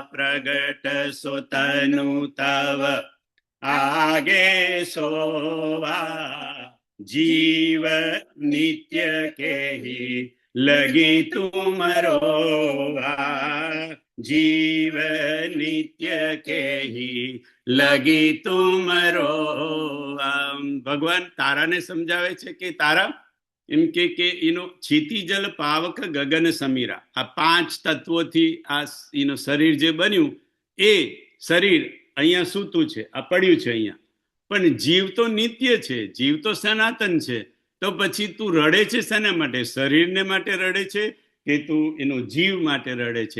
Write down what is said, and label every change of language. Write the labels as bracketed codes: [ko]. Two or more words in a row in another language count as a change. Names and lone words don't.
[awa] प्रगट सुतनु तव आगे सोवा जीव नित्य के ही लगी तुम रोवा. जीव नित्य के ही लगी तुम रोवा. [gu] ભગવાન તારાને સમજાવે છે કે તારા એમ કે એનો [awa] क्षितिजल पावक गगन समीरा. [gu] આ 5 તત્વોથી આ એનો શરીર જે બન્યું એ શરીર અહીંયા સૂતું છે, આ પડ્યું છે અહીંયા. પણ જીવ તો નિત્ય છે, જીવ તો સનાતન છે. તો પછી તું રડે છે શેના માટે? શરીરને માટે રડે છે કે તું એનો જીવ માટે રડે છે?